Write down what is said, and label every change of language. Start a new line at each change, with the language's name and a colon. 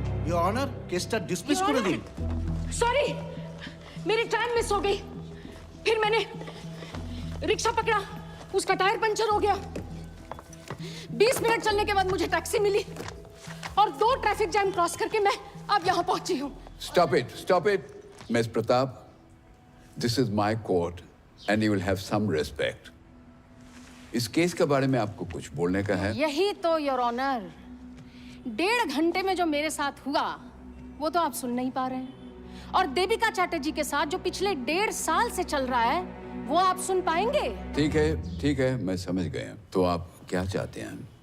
Bangla: Your honour केसটা dismiss করে দিন।
Hindi: Sorry मेरी ट्रेन मिस हो गई, फिर मैंने रिक्शा पकड़ा, उसका टायर पंचर हो गया। 20 मिनट चलने के बाद मुझे टैक्सी मिली और 2 ट्रैफिक जैम क्रॉस करके मैं अब यहाँ पहुंची हूँ।
English: Stop it, Miss Pratap. This is my court and you will have some respect.
Hindi: इस केस के बारे में आपको कुछ बोलने का है? यही तो योर ऑनर, 1.5 घंटे में जो मेरे साथ हुआ वो तो आप सुन नहीं पा रहे हैं, और देविका चैटर्जी के साथ जो पिछले 1.5 साल से चल रहा है वो आप सुन पाएंगे? ठीक है, मैं समझ गया। तो आप क्या चाहते हैं?